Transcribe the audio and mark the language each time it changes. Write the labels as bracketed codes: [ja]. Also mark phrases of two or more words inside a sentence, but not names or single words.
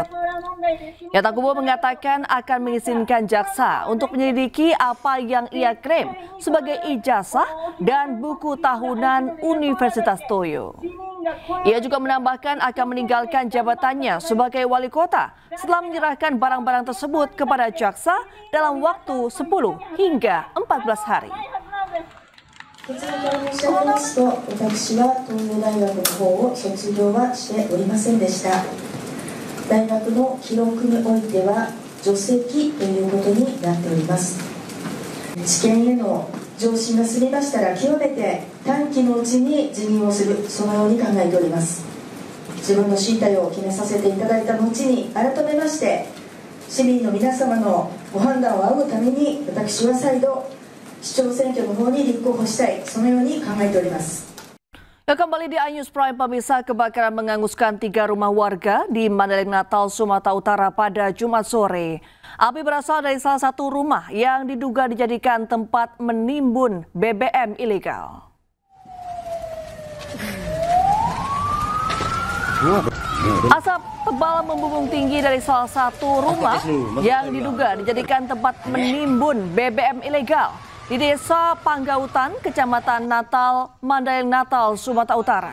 [id] Ya, Takubo mengatakan akan mengizinkan jaksa untuk menyelidiki apa yang ia klaim sebagai ijazah dan buku tahunan Universitas Toyo. Ia juga menambahkan akan meninggalkan jabatannya sebagai wali kota setelah menyerahkan barang-barang tersebut kepada jaksa dalam waktu 10 hingga 14 hari. [ja] 結論から申し上げますと、私は東洋大学の方を卒業はしておりませんでした。大学の記録においては除籍ということになっております。知見への上申が済みましたら極めて短期のうちに辞任をする、そのように考えております。自分の進退を決めさせていただいた後に改めまして市民の皆様のご判断を仰ぐために私は再度市長選挙の方に立候補したい、そのように考えております。 [id] Ya, kembali di iNews Prime, pemirsa, kebakaran menghanguskan 3 rumah warga di Mandailing Natal, Sumatera Utara pada Jumat sore. Api berasal dari salah satu rumah yang diduga dijadikan tempat menimbun BBM ilegal. Asap tebal membumbung tinggi dari salah satu rumah yang diduga dijadikan tempat menimbun BBM ilegal di Desa Panggautan, Kecamatan Natal, Mandailing Natal, Sumatera Utara.